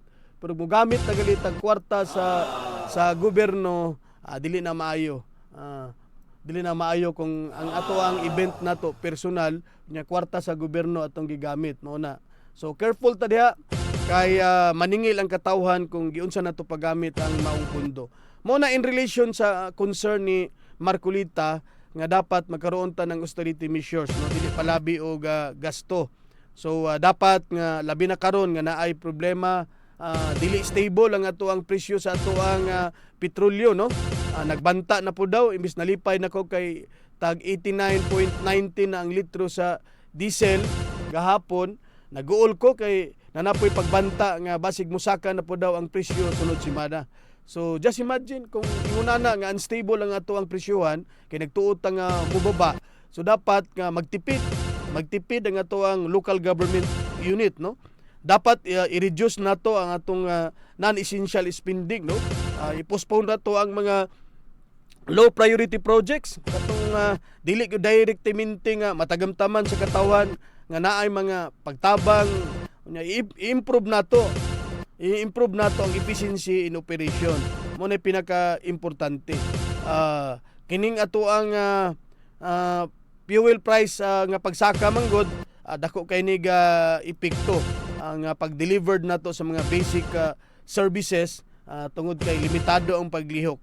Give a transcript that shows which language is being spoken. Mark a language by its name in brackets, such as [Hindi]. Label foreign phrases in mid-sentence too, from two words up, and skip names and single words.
[Cebuano] Pero mugamit na galit ang kwarta sa gobyerno, dili na maayo. Dili na maayo kung ang ato ang event nato personal, nya kwarta sa gobyerno atong gigamit, mao na. So careful ta diha kay maningil ang katawhan kung giunsa nato paggamit ang maong pundo. Mao na [English] in relation [Cebuano] sa concern ni Marcolita nga dapat magkaroon ta ng [English] austerity measures, [Cebuano] no, dili palabi og gasto. So dapat nga labi na karon nga naay problema, dili stable ang ato ang presyo sa ato ang petrolyo, no? Nagbanta na po daw, imbis nalipay na ko kay tag 89.19 na ang litro sa diesel gahapon, naguol ko kay nanapoy pagbanta nga basig musaka na po daw ang presyo sunod semana. So [English] just imagine [Cebuano] kung ingunana nga unstable ang ato ang presyohan kay nagtuot nga mubaba. So dapat nga magtipid ang ato ang [English] local government unit, [Cebuano] no? Dapat i-reduce nato ang atong [English] non-essential spending, [Cebuano] no? I-postpone nato ang mga [English] low priority projects [Cebuano] katong dili gyud direktamente nga matagamtaman sa katawan nga naay mga pagtabang, i-improve nato ang [English] efficiency in operation. [Cebuano] Mo na pinaka-importante. Kining ato ang [English] fuel price [Cebuano] nga pagsaka manggod, dako kay ni epekto ang pag-delivered nato sa mga [English] basic services [Cebuano] tungod kay limitado ang paglihok.